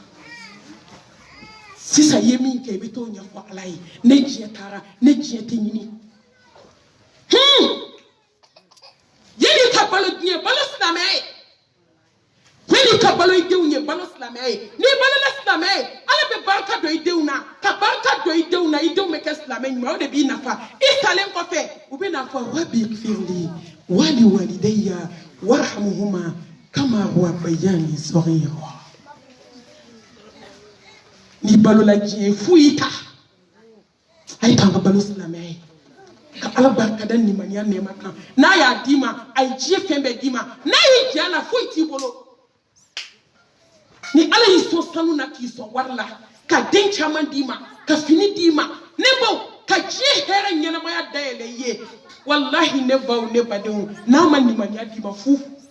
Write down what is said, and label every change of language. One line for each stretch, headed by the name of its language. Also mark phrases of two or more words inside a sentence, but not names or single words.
Bambara: sisan i ye min kɛ i bɛ t'o ɲɛfɔ ala ye ne diɲɛ taara ne diɲɛ tɛ ɲini yanni ka balo diɲɛ balo silamɛya ye yanni ka balo i denw ye balo silamɛya ye n'i balola silamɛya ye ala bɛ barika don i denw na ka barika don i denw na i denw bɛ kɛ silamɛ ɲuman o de b'i nafa i salen kɔfɛ u bɛ n'a fɔ
Arabic: ربي اغفر لي ولوالدي وارحمهما كما ربياني صغيرا
Bambara: ni balola diɲɛ fu y'i ta a ye k'an ka balo silamɛya ye ka ala barika da nimaniya nɛɛma kan n'a y'a d'i ma a ye diɲɛ fɛn bɛɛ d'i ma n'a y'i jɛ a la foyi t'i bolo ni ala y'i sɔn sanu na k'i sɔn wari la ka den caman d'i ma ka fini d'i ma ne baw ka diɲɛ hɛrɛ ɲɛnamaya dayɛlɛ i ye wallahi ne baw ne badenw n'a ma nimaniya d'i ma fu